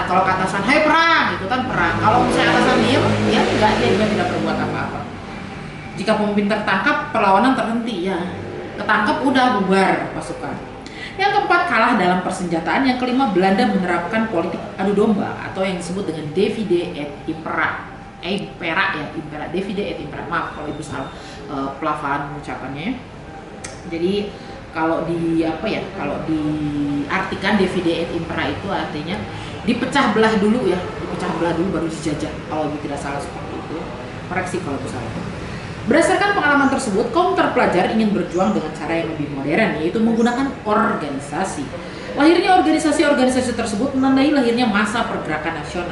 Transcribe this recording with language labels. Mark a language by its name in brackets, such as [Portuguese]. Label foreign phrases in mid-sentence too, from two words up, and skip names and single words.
[Indonesian] Kalau ke atasan, "Hai perang," itu kan perang. Kalau misalnya atasan diam, ya enggak, dia juga tidak berbuat apa-apa. Jika pemimpin tertangkap, perlawanan terhenti ya. Ketangkap udah bubar pasukan. Yang keempat, kalah dalam persenjataan. Yang kelima, Belanda menerapkan politik adu domba atau yang disebut dengan [Latin] divide et impera. Divide et impera. [Indonesian] Maaf kalau ibu salah pelafalan mengucapannya. Jadi kalau diartikan [Latin] divide et impera [Indonesian] itu artinya dipecah belah dulu ya, baru dijajah. Kalau ibu tidak salah seperti itu, koreksi kalau ibu salah. Berdasarkan pengalaman tersebut, kaum terpelajar ingin berjuang dengan cara yang lebih modern, yaitu menggunakan organisasi. Lahirnya organisasi-organisasi tersebut menandai lahirnya masa pergerakan nasional.